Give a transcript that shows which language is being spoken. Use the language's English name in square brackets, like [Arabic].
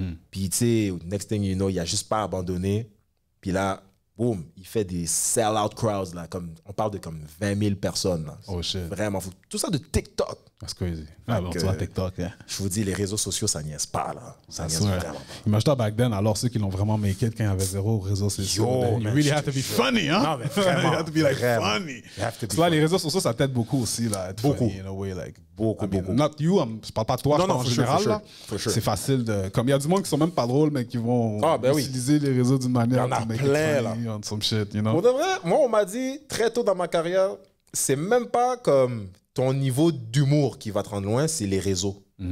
[French] Puis, tu sais, [English] next thing you know, [French] il a juste pas abandonné. Puis là, boum, il fait des [English] sell-out crowds, [French] là, comme, on parle de comme 20 000 personnes. Là. [English] Oh shit. [French] Vraiment fou. Tout ça de TikTok. [English] That's crazy. [French] Ah, bon, tu vois, [English] TikTok, yeah. [French] Je vous dis, les réseaux sociaux, ça niaise pas, là. Ça niaise vraiment pas. Imagine-toi [English] back then, [French] alors ceux qui l'ont vraiment [English] make it [French] quand il y avait zéro réseaux sociaux. [English] You really have to be funny, hein? [French] Non, mais vraiment. [English] You have to be like funny. [French] Parce que là, les réseaux sociaux, ça t'aide beaucoup aussi, là. Être beaucoup. [English] Funny, in a way, like. [French] Beaucoup. [English] Not you, [French] je parle pas de toi, je parle en général, là. C'est facile de. Comme il y a du monde qui sont même pas drôles, mais qui vont utiliser les réseaux d'une manière. Il y en a plein, là. [English] On some shit, you know? [French] Pour de vrai, moi, on m'a dit très tôt dans ma carrière, c'est même pas comme ton niveau d'humour qui va te rendre loin, c'est les réseaux.